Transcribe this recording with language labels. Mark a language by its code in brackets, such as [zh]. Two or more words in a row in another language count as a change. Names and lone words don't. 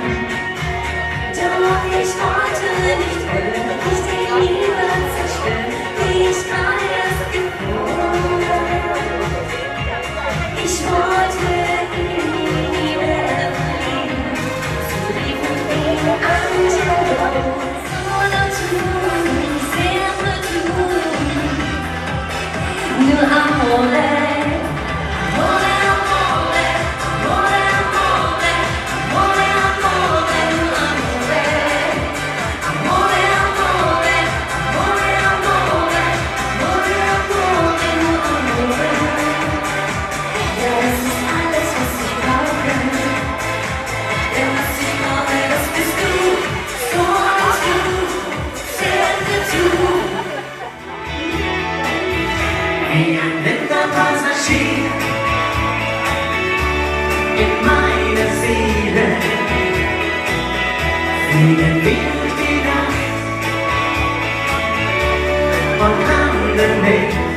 [de] Doch ich wollte nicht wirklich die Liebe zerstören, die ich gerade erst gefunden. Ich wollte ihn nie mehr verlieren. Sie riefen ihn Angelo. [it] Solo tu, sempre tu. Nur amore, amore, amore, amore, amore, amore, amore, nur amore. Amore, amore, amore, amore, amore, amore, nur amore. [de] Ja, das ist alles, was ich brauche. Ja, was ich brauche, das bist du. [it] Solo tu, sempre tu. [de] Wie ein Winterpassagier in meiner Seele fliegen wir durch die Nacht und landen nicht.